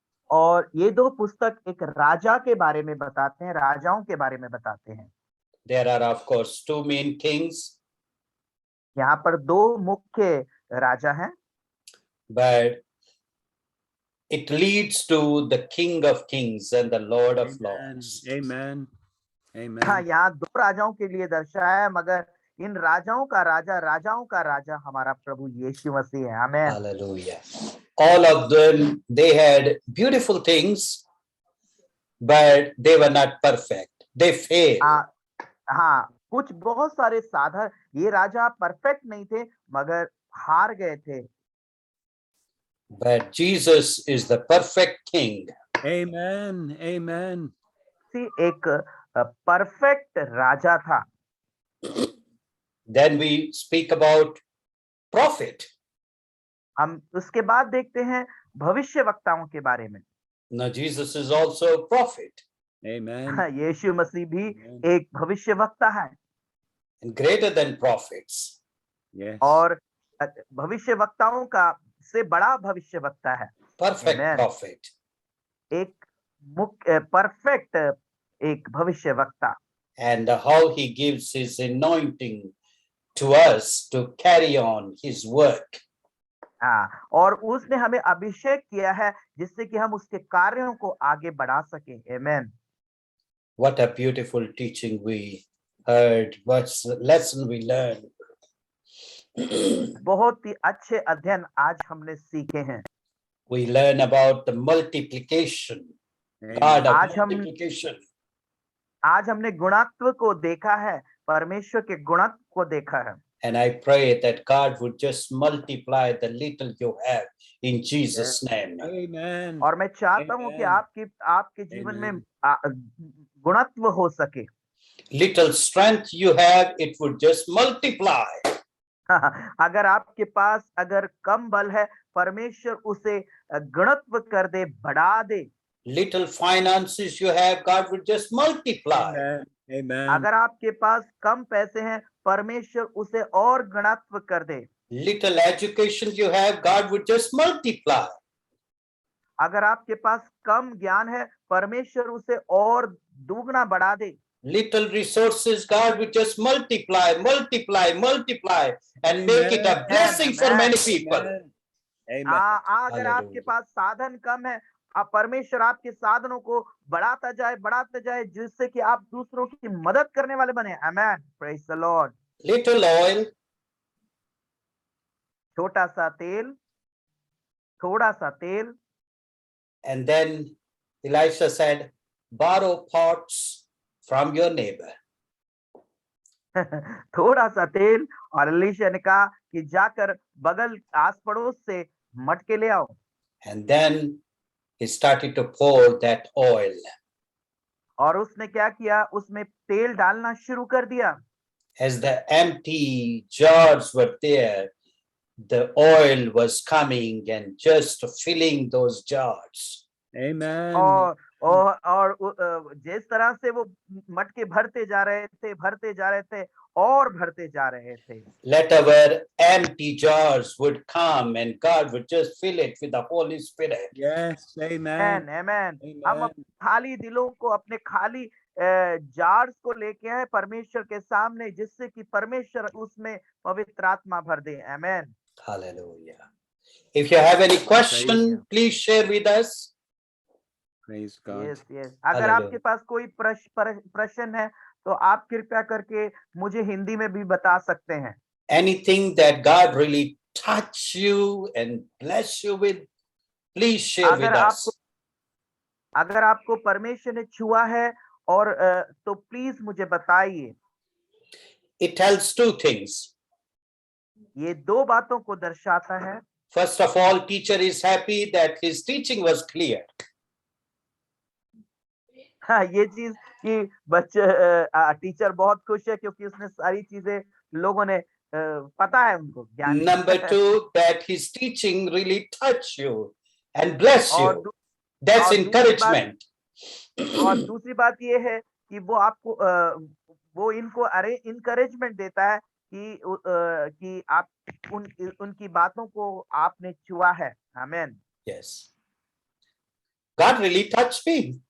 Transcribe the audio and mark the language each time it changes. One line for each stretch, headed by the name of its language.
Hindi: और ये दो पुस्तक एक राजा के बारे में बताते हैं, राजाओं के बारे में बताते हैं.
English: There are of course two main kings.
Hindi: यहाँ पर दो मुख्य राजा हैं.
English: But it leads to the King of Kings and the Lord of Lords. Amen. Amen.
Hindi: हाँ, यहाँ दो राजाओं के लिए दर्शाया है, मगर इन राजाओं का राजा हमारा प्रभु यीशु मसीह है. आमेन.
English: Hallelujah. All of them, they had beautiful things, but they were not perfect. They failed.
Hindi: हाँ, कुछ बहुत सारे साधन, ये राजा परफेक्ट नहीं थे मगर हार गए थे.
English: But Jesus is the perfect King. Amen. Amen.
Hindi: एक परफेक्ट राजा था.
English: Then we speak about prophet.
Hindi: हम उसके बाद देखते हैं भविष्यवक्ताओं के बारे में.
English: Now Jesus is also a prophet. Amen.
Hindi: यीशु मसीह भी एक भविष्यवक्ता है.
English: And greater than prophets. Yes.
Hindi: और भविष्यवक्ताओं का से बड़ा भविष्यवक्ता है.
English: Perfect Amen. prophet.
Hindi: एक मुख्य परफेक्ट एक भविष्यवक्ता.
English: And how he gives his anointing to us to carry on his work.
Hindi: हाँ, और उसने हमें अभिषेक किया है जिससे कि हम उसके कार्यों को आगे बढ़ा सकें.
English: Amen. What a beautiful teaching we heard. What lesson we learned.
Hindi: बहुत ही अच्छे अध्ययन आज हमने सीखे हैं.
English: We learn about the multiplication. God of multiplication.
Hindi: आज हमने गुणत्व को देखा है, परमेश्वर के गुणत्व को देखा है.
English: And I pray that God would just multiply the little you have in Jesus' name. Amen.
Hindi: और मैं चाहता हूँ कि आपके जीवन में गुणत्व हो सके.
English: Little strength you have, it would just multiply.
Hindi: अगर आपके पास अगर कम बल है, परमेश्वर उसे गुणत्व कर दे, बढ़ा दे.
English: Little finances you have, God would just multiply. Amen. Amen.
Hindi: अगर आपके पास कम पैसे हैं, परमेश्वर उसे और गुणत्व कर दे.
English: Little education you have, God would just multiply.
Hindi: अगर आपके पास कम ज्ञान है, परमेश्वर उसे और दुगना बढ़ा दे.
English: Little resources, God would just multiply, multiply, multiply, and make it a blessing for many people. Amen.
Hindi: अगर आपके पास साधन कम है, परमेश्वर आपके साधनों को बढ़ाता जाए जिससे कि आप दूसरों की मदद करने वाले बने.
English: Amen. Praise the Lord. Little oil,
Hindi: छोटा सा तेल, थोड़ा सा तेल.
English: and then Elisha said, borrow pots from your neighbor.
Hindi: थोड़ा सा तेल, और एलीशा ने कहा कि जाकर बगल आस पड़ोस से मटके ले आओ.
English: And then he started to pour that oil.
Hindi: और उसने क्या किया, उसमें तेल डालना शुरू कर दिया.
English: As the empty jars were there, the oil was coming and just filling those jars. Amen.
Hindi: और जिस तरह से वो मटके भरते जा रहे थे और भरते जा रहे थे.
English: Let our empty jars would come and God would just fill it with the Holy Spirit. Yes. Amen. Amen.
Hindi: हम अपने खाली दिलों को, अपने खाली जार्स को लेके आए परमेश्वर के सामने, जिससे कि परमेश्वर उसमें पवित्र आत्मा भर दे.
English: Amen. Hallelujah. If you have any question, please share with us. Praise God. Yes.
Hindi: अगर आपके पास कोई प्रश्न है तो आप कृपया करके मुझे हिंदी में भी बता सकते हैं.
English: Anything that God really touch you and bless you with, please share with us.
Hindi: अगर आपको परमेश्वर ने छुआ है और तो प्लीज मुझे बताइए.
English: It tells two things.
Hindi: ये दो बातों को दर्शाता है.
English: First of all, teacher is happy that his teaching was clear.
Hindi: हाँ, ये चीज कि बच्चे टीचर बहुत खुश है क्योंकि उसने सारी चीजें लोगों ने पता है उनको ज्ञान है।
English: Number two, that his teaching really touch you and bless
Hindi: और
English: you. दू- That's
Hindi: और दूसरी बात-
English: encouragement.
Hindi: और दूसरी बात ये है कि वो आपको वो इनको इनकरेजमेंट देता है कि आप उनकी बातों को आपने छुआ है। आमेन।
English: Yes. God really touched me.